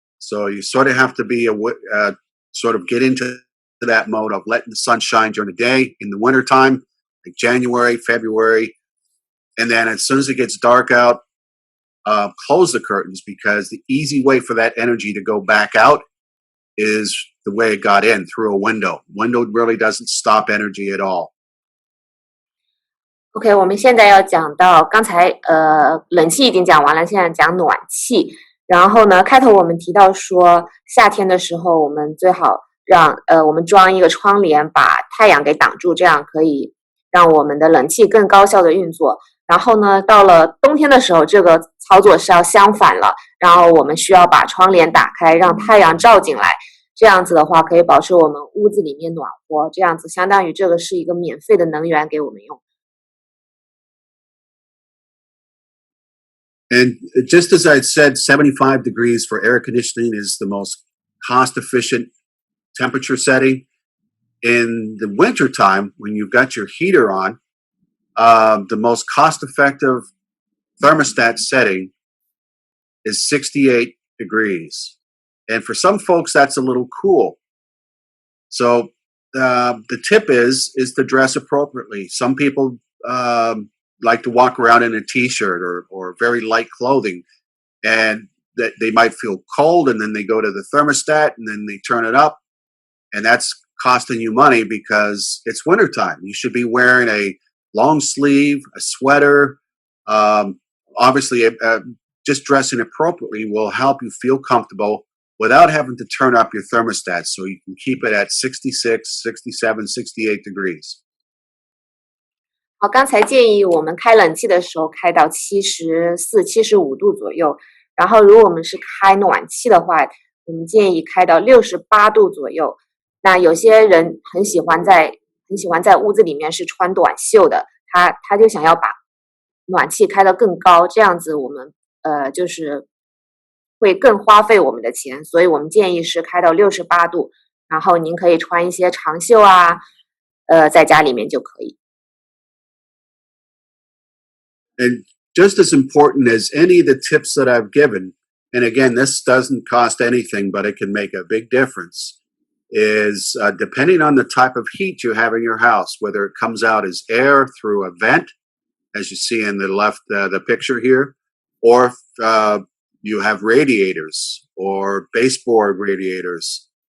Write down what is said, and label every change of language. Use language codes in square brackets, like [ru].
[en] So you sort of have to be sort of get into that mode of letting the sun shine during the day in the wintertime, like January, February. And then as soon as it gets dark out, close the curtains because the easy way for that energy to go back out is the way it got in, through a window. Window really doesn't stop energy at all. [zh] OK， 我们现在要讲到刚才冷气已经讲完了，现在讲暖气。然后呢，开头我们提到说，夏天的时候我们最好让我们装一个窗帘，把太阳给挡住，这样可以让我们的冷气更高效的运作。然后呢，到了冬天的时候，这个操作是要相反了，然后我们需要把窗帘打开，让太阳照进来。这样子的话，可以保持我们屋子里面暖和。这样子相当于这个是一个免费的能源给我们用。 [en] And just as I said, 75 degrees for air conditioning is the most cost-efficient temperature setting. In the wintertime, when you've got your heater on, the most cost-effective thermostat setting is 68 degrees. And for some folks, that's a little cool. So the tip is to dress appropriately. Some people like to walk around in a t-shirt or very light clothing, and that they might feel cold, and then they go to the thermostat and then they turn it up, and that's costing you money because it's wintertime. You should be wearing a long sleeve, a sweater. Obviously, just dressing appropriately will help you feel comfortable without having to turn up your thermostat, so you can keep it at 66, 67, 68 degrees. [zh] 好，刚才建议我们开冷气的时候开到74、75度左右，然后如果我们是开暖气的话，我们建议开到68度左右。那有些人很喜欢在屋子里面是穿短袖的，他就想要把暖气开得更高，这样子我们就是会更花费我们的钱，所以我们建议是开到68度，然后您可以穿一些长袖啊，在家里面就可以。 [en] And just as important as any of the tips that I've given, and again, this doesn't cost anything, but it can make a big difference, is depending on the type of heat you have in your house, whether it comes out as air through a vent, as you see in the left, the picture here, or you have radiators or baseboard radiators.